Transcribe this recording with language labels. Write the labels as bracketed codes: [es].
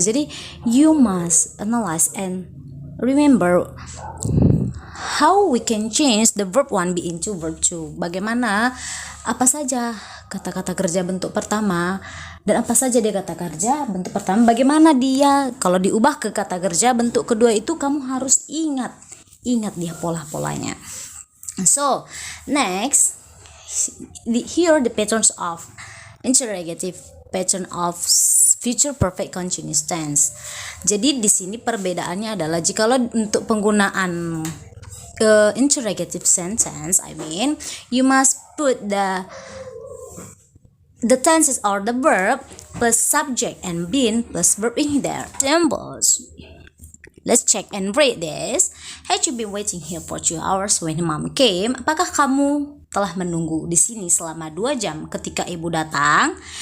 [en] Jadi you must analyze and remember how we can change the verb 1 be into verb 2. [id] Bagaimana, apa saja kata-kata kerja bentuk pertama dan apa saja dia kata kerja bentuk pertama, bagaimana dia kalau diubah ke kata kerja bentuk kedua, itu kamu harus ingat dia pola-polanya. [en] So next, here the patterns of interrogative, pattern of future perfect continuous tense. [id] Jadi di sini perbedaannya adalah jikalau untuk penggunaan interrogative sentence, [en] you must put the The tenses are the verb plus subject and been plus verb in there. Examples. Let's check and read this. Had you been waiting here for 2 hours when mom came? [id] Apakah kamu telah menunggu di sini selama 2 jam ketika ibu datang?